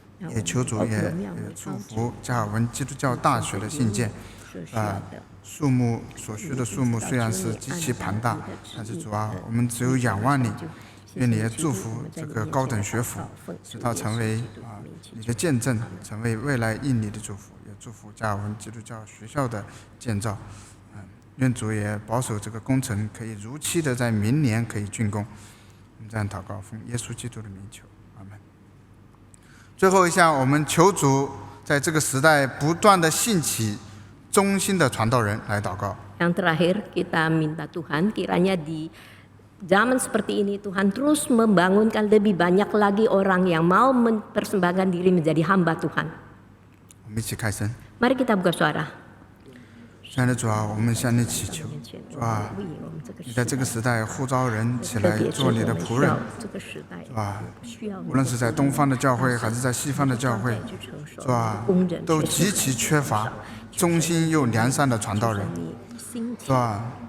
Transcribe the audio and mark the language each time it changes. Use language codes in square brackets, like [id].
[zh] 也求主也祝福加尔文基督教大学的信件，数目所需的数目虽然是极其庞大，但是主啊，我们只有仰望你，愿你也祝福这个高等学府，使它成为你的见证，成为未来印尼的祝福，也祝福加尔文基督教学校的建造，愿主也保守这个工程可以如期的在明年可以竣工。我们这样祷告，奉耶稣基督的名求。最后一项，我们求主在这个时代不断的兴起忠心的传道人来祷告。 [id] Yang terakhir kita minta Tuhan kiranya di zaman seperti ini Tuhan terus membangunkan lebih banyak lagi orang yang mau mempersembahkan diri menjadi hamba Tuhan. [zh] 我们一起开声。 [id] Mari kita buka suara. [zh] 亲爱的主啊，我们向你祈求，主啊，你在这个时代呼召人起来做你的仆人，主啊，无论是在东方的教会还是在西方的教会，主啊，都极其缺乏忠心又良善的传道人，主啊，